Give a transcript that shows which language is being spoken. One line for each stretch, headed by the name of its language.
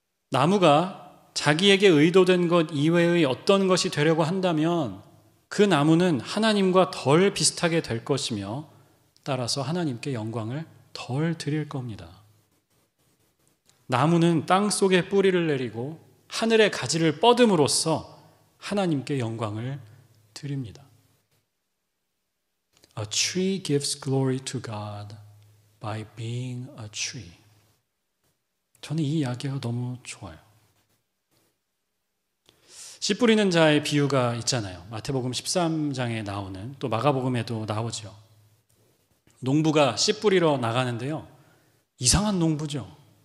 Korean: 나무가 자기에게 의도된 것 이외의 어떤 것이 되려고 한다면 그 나무는 하나님과 덜 비슷하게 될 것이며 따라서 하나님께 영광을 덜 드릴 겁니다. 나무는 땅 속에 뿌리를 내리고 하늘의 가지를 뻗음으로써 하나님께 영광을 드립니다.
English: A tree gives glory to God by being a tree.
Korean: 저는 이 이야기가 너무 좋아요. 씨 뿌리는 자의 비유가 있잖아요. 마태복음 13장에 나오는, 또 마가복음에도 나오죠. 농부가 씨 뿌리러 나가는데요. 이상한 농부죠.